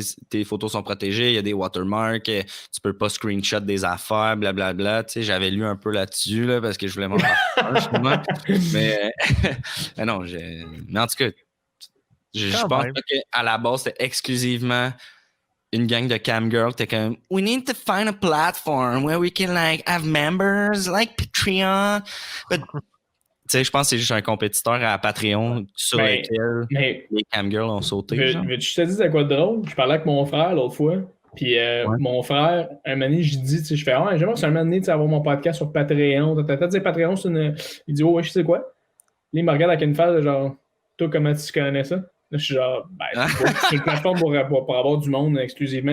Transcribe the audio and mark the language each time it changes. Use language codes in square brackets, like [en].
[fr] Tes photos sont protégées, il y a des watermarks, tu peux pas screenshot des affaires, blablabla. J'avais lu un peu là-dessus là, parce que je voulais m'en faire. mais non, mais en tout cas, je pense qu'à la base, c'était exclusivement une gang de camgirls. T'es comme, [en] we need to find a platform where we can like have members like Patreon. [fr] But tu sais, je pense que c'est juste un compétiteur à Patreon sur lequel les camgirls ont sauté. Je te dis de quoi de drôle? Je parlais avec mon frère l'autre fois. Puis mon frère, un moment donné, je dis, je fais, j'aimerais que un moment donné, avoir mon podcast sur Patreon. T'as dit Patreon, c'est une. Il dit, je sais quoi? Là, il me regarde avec une face de genre, toi, comment tu connais ça? Là, je suis genre, c'est une plateforme pour avoir du monde exclusivement.